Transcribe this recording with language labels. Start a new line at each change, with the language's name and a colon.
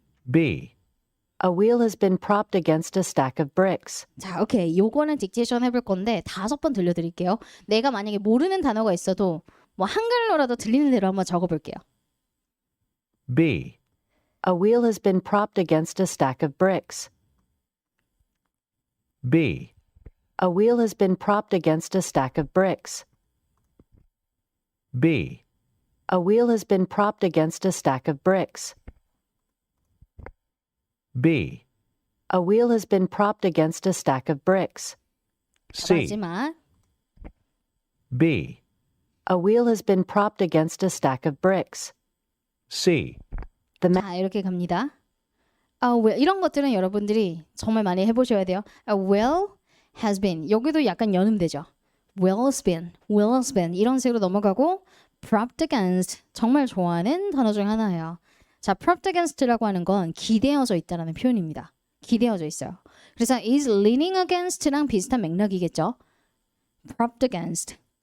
English: B. A wheel has been propped against a stack of bricks.
Korean: 자 오케이 요거는 딕테이션 해볼 건데 5번 들려드릴게요. 내가 만약에 모르는 단어가 있어도 뭐 한글로라도 들리는 대로 한번 적어볼게요.
English: B. A wheel has been propped against a stack of bricks. B. A wheel has been propped against a stack of bricks. B. A wheel has been propped against a stack of bricks. B. A wheel has been propped against a stack of bricks. C.
Korean: 마지막
English: B. A wheel has been propped against a stack of bricks. C. The man
Korean: 자 이렇게 갑니다. 이런 것들은 여러분들이 정말 많이 해보셔야 돼요.
English: A wheel has been
Korean: 여기도 약간 연음되죠. will has been 이런 식으로 넘어가고 propped against 정말 좋아하는 단어 중 하나예요. 자 propped against라고 하는 건 기대어져 있다라는 표현입니다. 기대어져 있어요. 그래서
English: is leaning against
Korean: 랑 비슷한 맥락이겠죠.
English: propped against.